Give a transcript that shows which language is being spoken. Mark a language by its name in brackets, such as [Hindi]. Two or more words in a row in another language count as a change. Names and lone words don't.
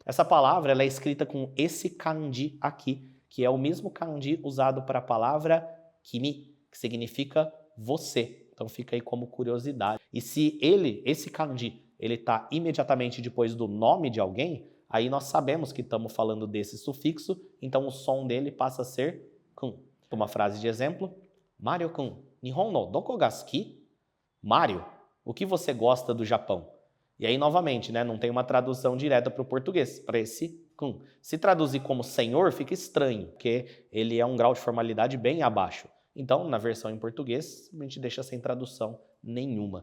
[Portuguese] Essa palavra ela é escrita com esse kanji aqui, que é o mesmo kanji usado para a palavra kimi, que significa você. Então fica aí como curiosidade. E se esse kanji, ele tá imediatamente depois do nome de alguém, aí nós sabemos que estamos falando desse sufixo, então o som dele passa a ser kun. Uma frase de exemplo: [Japanese] マリオくん、日本のどこが好き? [Portuguese] Mario, o que você gosta do Japão? E aí, novamente, né, não tem uma tradução direta para o português, para esse kun. Se traduzir como senhor, fica estranho, porque ele é um grau de formalidade bem abaixo. Então, na versão em português, a gente deixa sem tradução nenhuma.